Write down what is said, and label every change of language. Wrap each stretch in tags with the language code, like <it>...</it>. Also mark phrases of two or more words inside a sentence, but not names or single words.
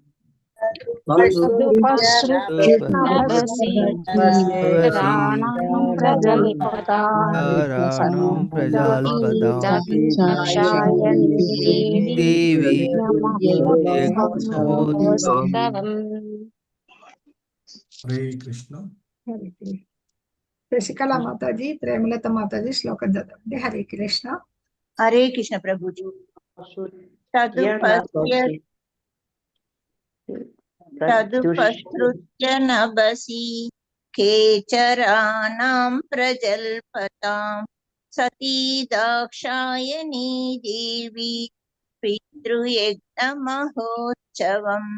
<sa>तदुपसृत्य नभसि नभसि केचराणां प्रजल्पताम् चराणां सती प्रजल्पताम् दाक्षायणी देवी देवी पितृयज्ञमहोत्सवम् पितृयज्ञमहोत्सवम् हरे कृष्ण</sa> <te>శశికళ మాతాజీ ప్రేమలత మాతాజీ శ్లోకం చదవండి.</te> <sa>హరే కృష్ణ.</sa> <hi>हरे कृष्ण प्रभु जी।</hi> <sa>तदुपसृत्य नभसि केचराणां प्रजल्पताम् सती दाक्षायणी देवी पितृयज्ञमहोत्सवम्।</sa>